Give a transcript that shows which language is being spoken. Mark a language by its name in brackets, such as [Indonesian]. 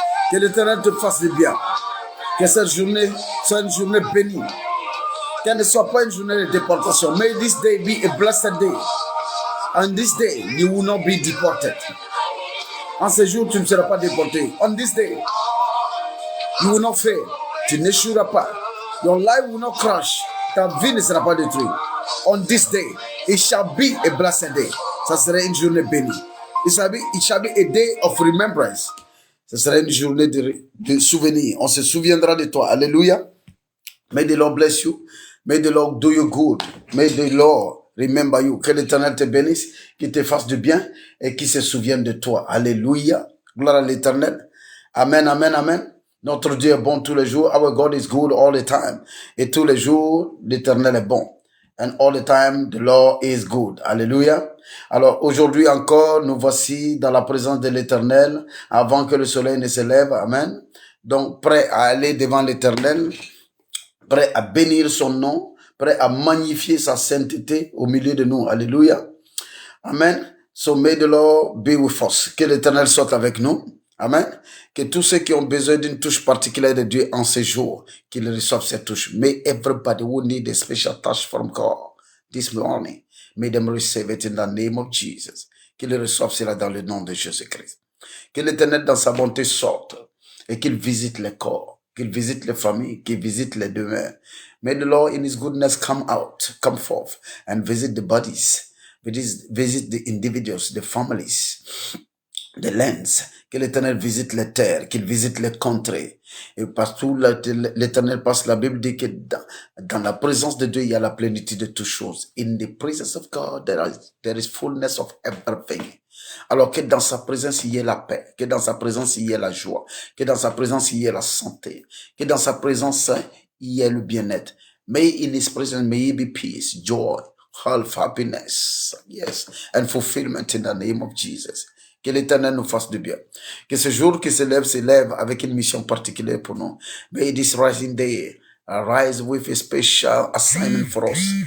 [French] Que l'Éternel te fasse du bien. Que cette journée soit une journée bénie. Qu'elle ne soit pas une journée de déportation. [English] May this day be a blessed day. And this day you will not be deported. [French] En ce jour, tu ne seras pas déporté. [English] On this day, you will not fail. [French] Tu n'échoueras pas. [English] Your life will not crash. [French] Ta vie ne sera pas détruite. [English] On this day, it shall be a blessed day. [French] Ça sera une journée bénie. [English] It shall be a day of remembrance. [French] Ce sera une journée de souvenir. On se souviendra de toi. Alléluia. [English] May the Lord bless you. May the Lord do you good. May the Lord remember you. [French] Que l'Éternel te bénisse, qu'il te fasse du bien et qu'il se souvienne de toi. Alléluia. Gloire à l'Éternel. Amen, amen, amen. Notre Dieu est bon tous les jours. [English] Our God is good all the time. [French] Et tous les jours, l'Éternel est bon. [English] And all the time, the Lord is good. Alléluia. [French] Alors, aujourd'hui encore, nous voici dans la présence de l'Éternel avant que le soleil ne se lève. Amen. Donc, prêt à aller devant l'Éternel, prêt à bénir son nom, prêt à magnifier sa sainteté au milieu de nous. Alléluia. Amen. [English] So may the Lord be with us. [French] Que l'Éternel soit avec nous. Amen. Que tous ceux qui ont besoin d'une touche particulière de Dieu en ces jours, qu'ils reçoivent cette touche. [English] May everybody who need a special touch from God this morning, may them receive it in the name of Jesus. [French] Qu'ils reçoivent cela dans le nom de Jésus-Christ. Que l'Éternel dans sa bonté sorte et qu'il visite les corps, qu'il visite les familles, qu'il visite les demeures. [English] May the Lord in His goodness come forth and visit the bodies, visit the individuals, the families, the lands. [French] Que l'Éternel visite les terres, qu'il visite les contrées. Et partout l'Éternel passe, la Bible dit que dans la présence de Dieu, il y a la plénitude de toutes choses. [English] In the presence of God, there is fullness of everything. [French] Alors que dans sa présence, il y ait la paix, que dans sa présence, il y ait la joie, que dans sa présence, il y ait la santé, que dans sa présence, il y ait le bien-être. [English] May in His presence, may it be peace, joy, health, happiness, yes, and fulfillment in the name of Jesus. [French] Que l'Éternel nous fasse du bien. Que ce jour qui se lève avec une mission particulière pour nous. [English] May this rising day arise with a special assignment for us.